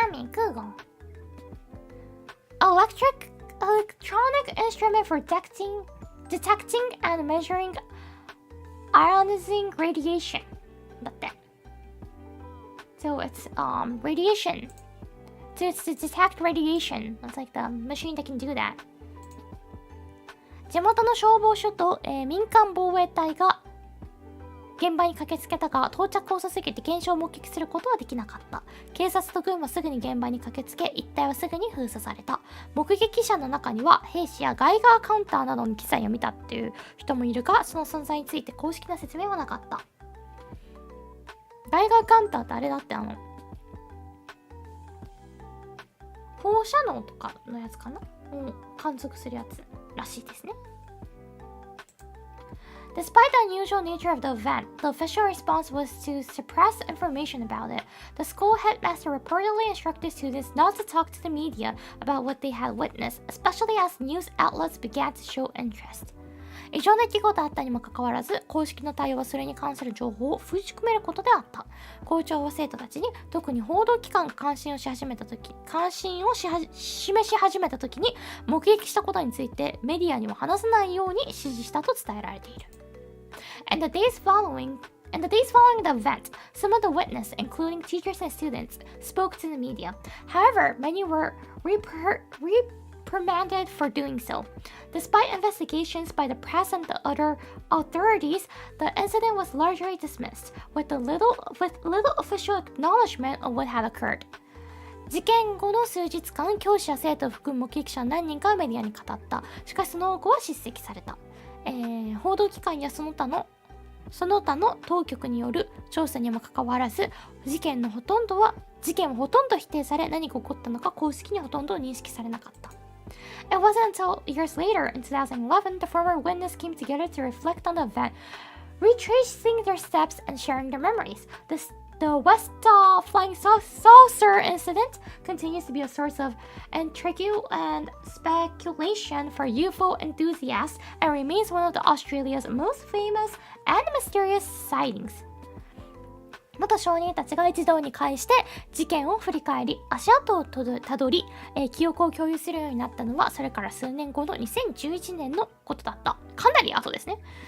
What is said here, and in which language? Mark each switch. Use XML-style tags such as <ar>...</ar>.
<en>Google. Electronic instrument for detecting and measuring ionizing radiation.</en> <ja>だって。</ja> <en>So it's radiation to detect radiation. It's like the machine that can do that.</en> <ja>地元の消防署と、民間防衛隊が現場に駆けつけたが、到着遅すぎて現象を目撃することはできなかった。警察と軍はすぐに現場に駆けつけ、一帯はすぐに封鎖された。目撃者の中には兵士やガイガーカウンターなどの機材を見たっていう人もいるが、その存在について公式な説明はなかった。ガイガーカウンターってあれだって放射能とかのやつかな、観測するやつらしいですね。</ja> <en>Despite the unusual nature of the event, the official response was to suppress information about it. The school headmaster reportedly instructed students not to talk to the media about what they had witnessed, especially as news outlets began to show interest.</en> <ja>異常な出来事があったにもかかわらず、公式の対応はそれに関する情報を封じ込めることであった。校長は生徒たちに、特に報道機関が関心を示し始めた時に、目撃したことについてメディアにも話さないように指示したと伝えられている。</ja> <en>And the days following the event, some of the witnesses, including teachers and students, spoke to the media. However, many were reprimanded for doing so. Despite investigations by the press and the other authorities, the incident was largely dismissed, with little official acknowledgement of what had occurred.</en> <ja>事件後の数日間、教師や生徒を含む目撃者何人かはメディアに語った。しかしその多くは叱責された。報道機関やその他の当局による調査にもかかわらず、事件はほとんど否定され、何が起こったのか公式にほとんど認識されなかった。</ja> <en>It wasn't until years later, in 2011, the former witness came together to reflect on the event, retracing their steps and sharing their memories. The West Flying Saucer incident continues to be a source of intrigue and speculation for UFO enthusiasts and remains one of Australia's most famous and mysterious sightings.</en> <ja>元証人たちが一堂に会して事件を振り返り、足跡をたどり、記憶を共有するようになったのはそれから数年後の2011年のことだった。かなり後ですね。</ja>